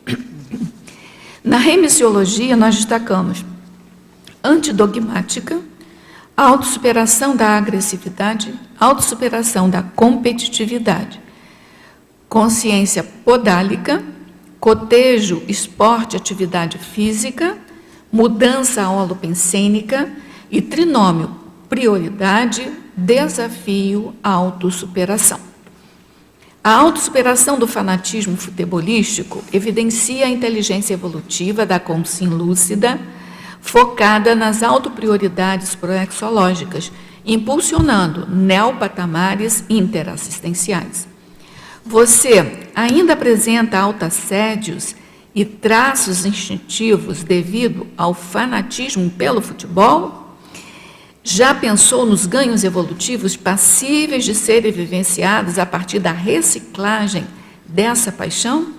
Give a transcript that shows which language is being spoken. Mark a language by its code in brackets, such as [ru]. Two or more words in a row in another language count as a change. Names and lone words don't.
[pt] Na remissiologia, nós destacamos antidogmática, autossuperação da agressividade, autossuperação da competitividade, consciência podálica, cotejo, esporte, atividade física, mudança holopensênica e trinômio, prioridade, desafio, autossuperação. A autossuperação do fanatismo futebolístico evidencia a inteligência evolutiva da consciência lúcida, focada nas autoprioridades proexológicas, impulsionando neopatamares interassistenciais. Você ainda apresenta autoassédios e traços instintivos devido ao fanatismo pelo futebol? Já pensou nos ganhos evolutivos passíveis de serem vivenciados a partir da reciclagem dessa paixão?